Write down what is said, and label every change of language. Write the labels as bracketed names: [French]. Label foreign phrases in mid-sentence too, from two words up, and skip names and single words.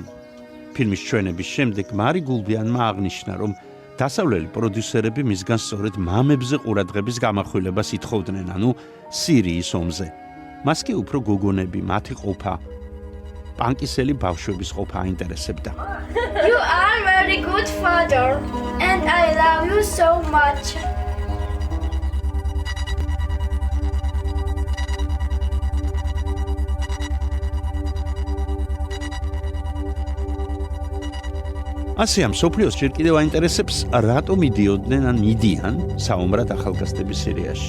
[Georgian] ფილმის ჩვენების შემდეგ მარი გულბიანმა აღნიშნა, რომ დასავლელი პროდიუსერები მისგან სწორედ მამებზე ყურადღების გამახვილებას ითხოვდნენ, ანუ სირიის ომზე. მას კი უფრო გოგონები, მათი ყოფა, პანკისელი ბავშვების ყოფა აინტერესებდა. [English] You are very good father and I love you so much. [Georgian] ასე ამ სოფლიოს ჯერ კიდევ აინტერესებს, რატომ იდიოდნენ ან იდიან საომრად ახალგაზრდები სირიაში.